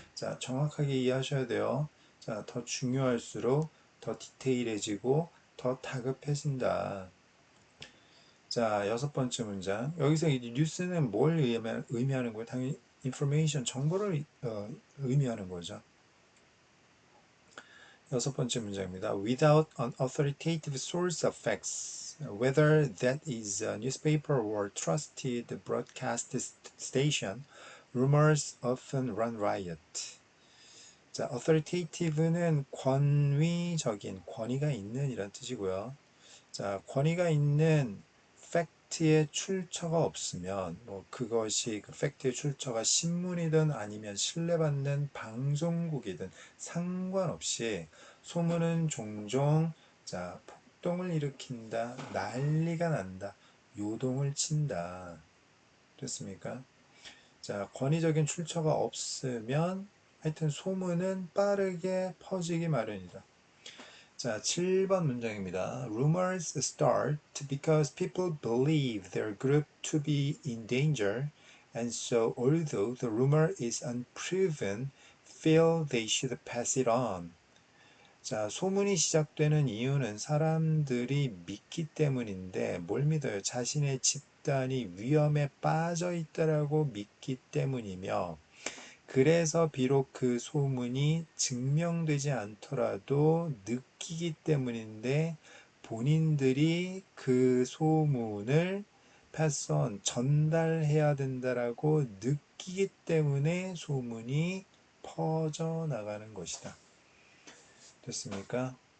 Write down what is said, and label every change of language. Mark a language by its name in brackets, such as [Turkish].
[Korean] 자, 정확하게 이해하셔야 돼요. 자, 더 중요할수록 더 디테일해지고 더 다급해진다. 자, 여섯 번째 문장. 여기서 이 뉴스는 뭘 의미하는 거예요? 당연히 information, 정보를 의미하는 거죠. 여섯 번째 문장입니다. [English] Without an authoritative source of facts, whether that is a newspaper or trusted broadcast station, rumors often run riot. [Korean] 자, authoritative는 권위적인, 권위가 있는 이란 뜻이고요. 자, 권위가 있는 팩트의 출처가 없으면, 뭐 그것이 그 팩트의 출처가 신문이든 아니면 신뢰받는 방송국이든 상관없이 소문은 종종 자, 폭동을 일으킨다, 난리가 난다, 요동을 친다. 됐습니까? 자, 권위적인 출처가 없으면 하여튼 소문은 빠르게 퍼지기 마련이다. 자, 7번 문장입니다. [English] Rumors start because people believe their group to be in danger, and so although the rumor is unproven, feel they should pass it on. [Korean] 자, 소문이 시작되는 이유는 사람들이 믿기 때문인데 뭘 믿어요? 자신의 집단이 위험에 빠져 있다라고 믿기 때문이며 그래서 비록 그 소문이 증명되지 않더라도 느끼기 때문인데 본인들이 그 소문을 패선 전달해야 된다라고 느끼기 때문에 소문이 퍼져나가는 것이다. 됐습니까?